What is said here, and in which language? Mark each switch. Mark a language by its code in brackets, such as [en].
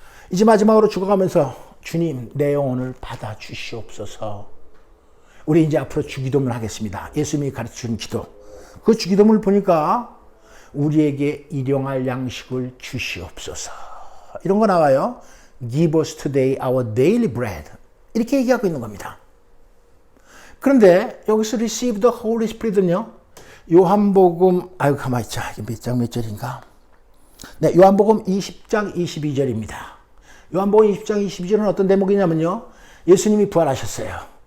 [ko] 이제 마지막으로 죽어가면서 주님, 내 영혼을 받아 주시옵소서. 우리 이제 앞으로 주기도문을 하겠습니다. 예수님이 가르쳐준 기도. 그 주기도문을 보니까 우리에게 일용할 양식을 주시옵소서. 이런 거 나와요. [en] Give us today our daily bread. [ko] 이렇게 얘기하고 있는 겁니다. 그런데 여기서 [en] receive the Holy Spirit [ko] 은요, 요한복음, 아유, 가만히 있자. 이게 몇 장 몇 절인가? 네, 요한복음 20장 22절입니다. 요한복음 20장 22절은 어떤 대목이냐면요, 예수님이 부활하셨어요.